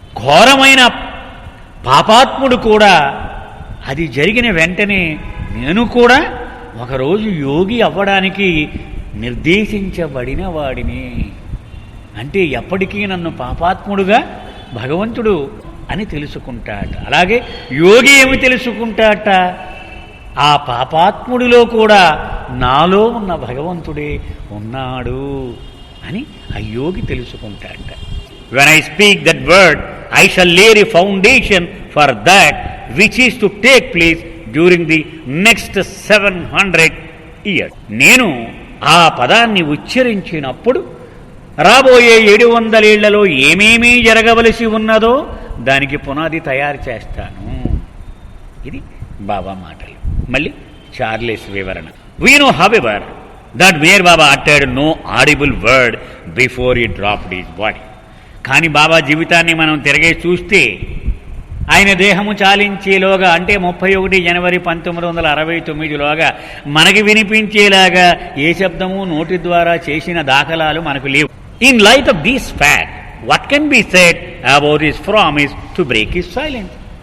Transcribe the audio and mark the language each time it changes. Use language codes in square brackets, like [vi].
[te] ఘోరమైన పాపాత్ముడు కూడా అది జరిగిన వెంటనే నేను కూడా ఒకరోజు యోగి అవ్వడానికి నిర్దేశించబడిన వాడిని, అంటే ఎప్పటికీ నన్ను పాపాత్ముడుగా భగవంతుడు అని తెలుసుకుంటాట. అలాగే యోగి ఏమి తెలుసుకుంటాట? ఆ పాపాత్ముడిలో కూడా నాలో ఉన్న భగవంతుడే ఉన్నాడు అని ఆ యోగి తెలుసుకుంటాట. [en] When I speak that word, I shall lay a foundation for that which is to take place during the next 700 years. [te] నేను ఆ పదాన్ని ఉచ్చరించినప్పుడు రాబోయే 700 ఏళ్లలో ఏమేమీ జరగవలసి ఉన్నదో దానికి పునాది తయారు చేస్తాను. ఇది బాబా మాటలు. మళ్ళీ చార్లెస్ వివరణ. [en] We know, however, that Meher Baba uttered no audible word before he dropped his body. [te] కానీ బాబా జీవితాన్ని మనం తిరిగే చూస్తే ఆయన దేహము చాలించేలోగా, అంటే 31 జనవరి 1969లోగా మనకి వినిపించేలాగా ఏ శబ్దము నోటి ద్వారా చేసిన దాఖలాలు మనకు లేవు. [en] In light of this fact what can be said about his promise to break his silence.